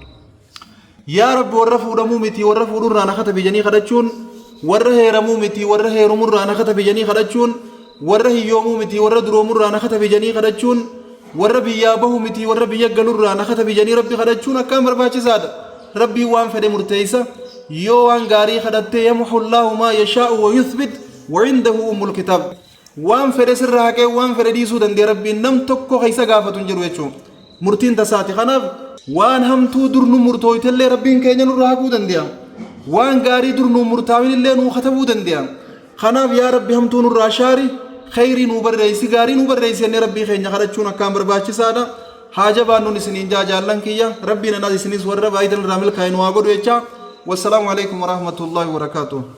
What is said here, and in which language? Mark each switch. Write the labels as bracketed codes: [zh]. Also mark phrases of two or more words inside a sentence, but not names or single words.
[om] yaa rabbi warra fuudhamuu miti warra fuudhurraa na katabi janii kadhachuun warra heeramuu miti warra heerumurraa na katabi janii kadhachuun warra hiyyoomuu miti warra duroomurraa na katabi janii kadhachuun warra biyyaa bahu miti warra biyya galurraa na katabi janii rabbi kadhachuun akkaan barbaachisaadha rabbii waan fedhe murteessa yoo waan gaarii kadhattee [ar] يمحو الله ما يشاء ويثبت وعنده أم الكتاب [om] waan fedhe sirraa haqee waan fedhe dhiisuu danda'e rabbiin nam tokko keessa gaafatu hin jiru jechuun murtiin tasaati kanaaf waan hamtuu dur nu murtooytellee rabbiin keenya nurraa haquu danda'a waan gaarii dur nu murtaawin illee nu katabuu danda'a kanaaf yaa rabbi hamtuu nurraa shaari khayrii nu barreessi gaarii nu barreessi enne rabbii keenya kadhachuun akkaan barbaachisaadha haaja baannuun isiniin jaallan kiyya rabbiin anaas isinis warra baay'atan irraa milkaa'in waa godhu jecha [ar] والسلام عليكم ورحمة الله وبركاته